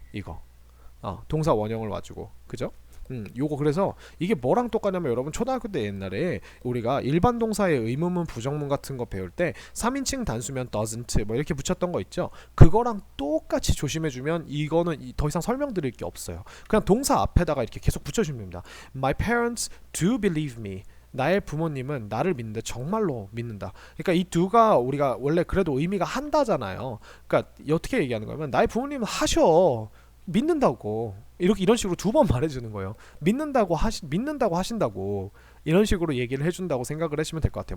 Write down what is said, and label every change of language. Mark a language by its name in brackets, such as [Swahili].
[Korean] 이거 동사 원형을 와주고 그죠? 요거 그래서 이게 뭐랑 똑같냐면 여러분 초등학교 때 옛날에 우리가 일반 동사의 의문문 부정문 같은 거 배울 때 3인칭 단수면 doesn't 뭐 이렇게 붙였던 거 있죠. 그거랑 똑같이 조심해주면 이거는 더 이상 설명드릴 게 없어요. 그냥 동사 앞에다가 이렇게 계속 붙여주면 됩니다. [English] My parents do believe me. [Korean] 나의 부모님은 나를 믿는데 정말로 믿는다. 그러니까 이 do가 우리가 원래 그래도 의미가 한다잖아요. 그러니까 어떻게 얘기하는 거냐면 나의 부모님은 하셔. 믿는다고 이런 식으로 2번 말해주는 거예요. 믿는다고 하신다고 이런 식으로 얘기를 해준다고 생각을 하시면 될 것 같아요.